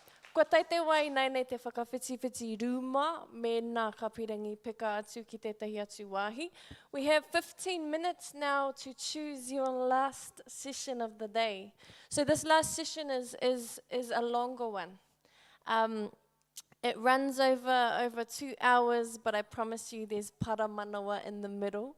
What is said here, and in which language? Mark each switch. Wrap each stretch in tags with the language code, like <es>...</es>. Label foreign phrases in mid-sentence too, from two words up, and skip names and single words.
<mi>Kua tai te wai nei nei te whakawhiti rūma me nā kapirangi pika atu ki tētahi atu wāhi.</mi> <en>We have 15 minutes now to choose your last session of the day. So this last session is a longer one. It runs over 2 hours, but I promise you there's</en> <mi>para manawa</mi> <en>in the middle.</en>